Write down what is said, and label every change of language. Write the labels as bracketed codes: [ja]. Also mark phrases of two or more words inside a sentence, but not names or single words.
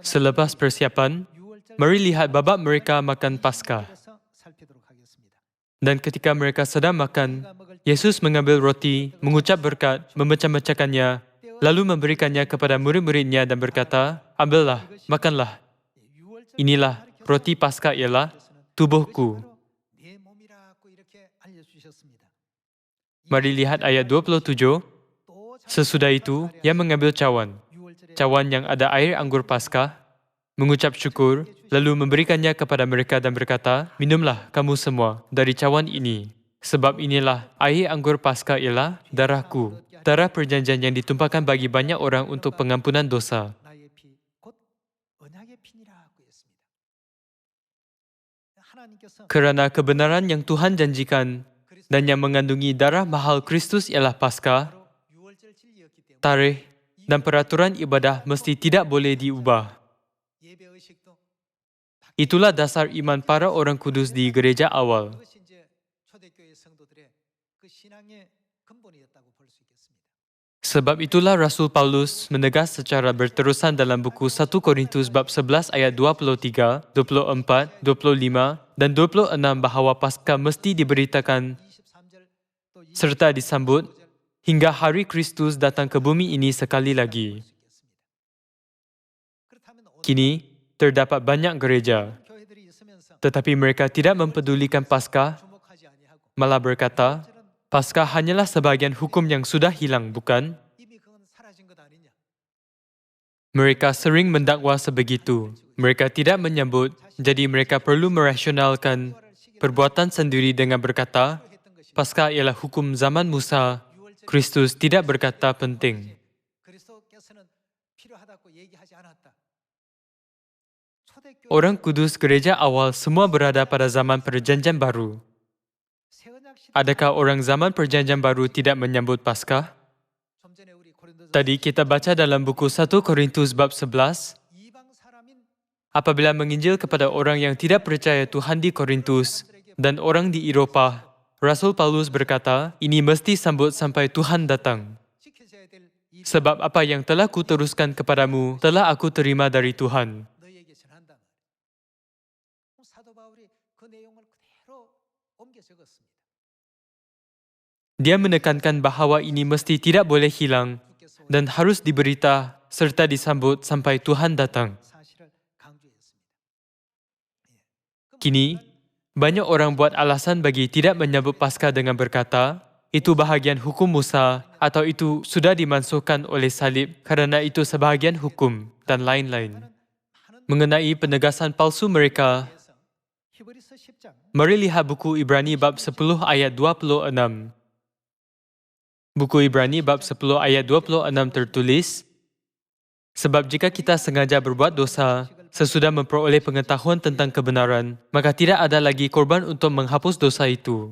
[ms] Selepas persiapan, [ko] 6월절 [ms] mari lihat babak mereka makan Paskah. [ko] 에서 살피도록 하겠습니다. [ms] Dan ketika mereka sedang makan, Yesus mengambil roti, mengucap berkat, memecah-mecahkannya, lalu memberikannya kepada murid-muridnya dan berkata, "Ambillah, makanlah. [ko] 6월절 [ms] Inilah roti Paskah ialah tubuhku." [ko] 내 몸이라고 이렇게 알려주셨습니다. [ms] Mari lihat ayat 27. [ko] 또 [ms] Sesudah itu, ia mengambil cawan, [ko] 6월절에 [ms] cawan yang ada air anggur Paskah, mengucap syukur, lalu memberikannya kepada mereka dan berkata, "Minumlah kamu semua dari cawan ini. Sebab inilah air anggur Paskah ialah darahku, darah perjanjian yang ditumpahkan bagi banyak orang untuk pengampunan dosa." [ko] 나의 피, 곧 언약의 피니라고 했습니다. 하나님께서 [ms] Kerana kebenaran yang Tuhan janjikan dan yang mengandungi darah mahal Kristus ialah Paskah, [ko] 바로 6월절 진리였기 때문에 [ms] tarikh dan peraturan ibadah mesti tidak boleh diubah. [ko] 예배 의식도 [ms] Itulah dasar iman para orang kudus di gereja awal. [ko] 그것이 이제 초대교회 성도들의 그 신앙의 근본이었다고 볼 수 있겠습니다. [ms] Sebab itulah Rasul Paulus menegas secara berterusan dalam buku 1 Korintus bab 11 ayat 23, 24, 25 dan 26 bahawa Paskah mesti diberitakan [ko] 23절 또 [ms] serta disambut hingga hari Kristus datang ke bumi ini sekali lagi. [ko] 그렇다면 오늘 [ms] Kini, terdapat banyak gereja, [ko] 교회들이 있으면서 [ms] tetapi mereka tidak mempedulikan Paskah, [ko] 주목하지 아니하고 [ms] malah berkata, Paskah hanyalah sebahagian hukum yang sudah hilang, bukan? [ko] 이미 그건 사라진 것 아니냐? [ms] Mereka sering mendakwa sebegitu. Mereka tidak menyambut, jadi mereka perlu merasionalkan perbuatan sendiri dengan berkata, [ko] 했던 것이 [ms] Paskah ialah hukum zaman Musa, Kristus tidak berkata penting. [ko] 그리스도께서는 필요하다고 얘기하지 않았다. 초대교회 [ms] Orang kudus gereja awal semua berada pada zaman perjanjian baru. [ko] 새언약 시대 [ms] Adakah orang zaman perjanjian baru tidak menyambut Paskah? [ko] 좀 전에 우리 고린도서 [ms] Tadi kita baca dalam buku 1 Korintus bab 11, [ko] 이방 사람인 [ms] apabila menginjil kepada orang yang tidak percaya Tuhan di Korintus dan orang di Eropah, Rasul Paulus berkata, ini mesti sambut sampai Tuhan datang. [ko] 지켜져야 될 이 [ms] Sebab apa yang telah kuteruskan kepadamu, telah aku terima dari Tuhan. [ko] 너희에게 전한다. 사도 바울이 그 내용을 그대로 옮겨 적었습니다. [ms] Dia menekankan bahawa ini mesti tidak boleh hilang [ko] 주께서 [ms] dan harus diberita serta disambut sampai Tuhan datang. [ko] 사실을 강조했습니다. [ms] Kini, banyak orang buat alasan bagi tidak menyambut Paskah dengan berkata, itu bahagian hukum Musa atau itu sudah dimansuhkan oleh salib kerana itu sebahagian hukum dan lain-lain. Mengenai penegasan palsu mereka, [ko] 그래서 히브리서 10장 [ms] mari lihat buku Ibrani bab 10 ayat 26. Buku Ibrani bab 10 ayat 26 tertulis, sebab jika kita sengaja berbuat dosa, sesudah memperoleh pengetahuan tentang kebenaran, maka tidak ada lagi korban untuk menghapus dosa itu.